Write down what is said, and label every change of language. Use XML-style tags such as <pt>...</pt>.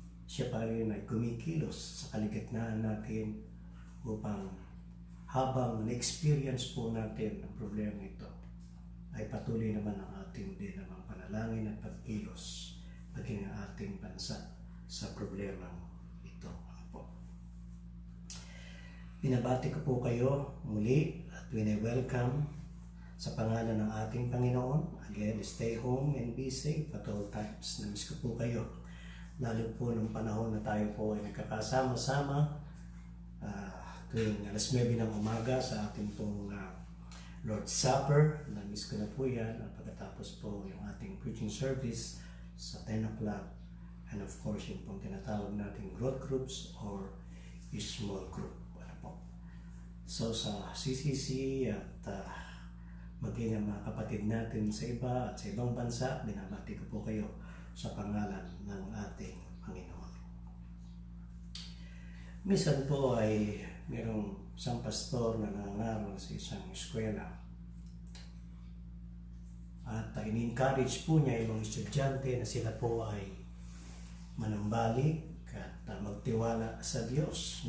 <tl>Siya pa rin ay kumikilos sa kaligitnaan natin upang habang na-experience po natin ang problema ito, ay patuloy naman ang ating din namang panalangin at pagkilos maging ang ating bansa sa problema ito. Binabati ko po kayo muli at welcome sa pangalan ng ating Panginoon.</tl> <en>Again, stay home and be safe at all times.</en> <tl>Namiss ko po kayo. Lalo po nung panahon na tayo po ay nagkakasama-sama tuwing alas 9 ng umaga sa ating pong Lord's Supper. Namiss ko na po yan. At pagkatapos po yung ating preaching service sa 10 o'clock.</tl> <en>And of course,</en> <tl>yung pong tinatawag nating</tl> <en>growth groups or small group.</en> <tl>Ano po. So sa CCC at maging ang mga kapatid natin sa iba at sa ibang bansa, binabati ko po kayo sa pangalan ng ating Panginoon. Minsan po ay mayroong isang pastor na nangangaral sa isang eskwela at in-encourage po niya yung mga estudyante na sila po ay manambalik at magtiwala sa Diyos.</tl>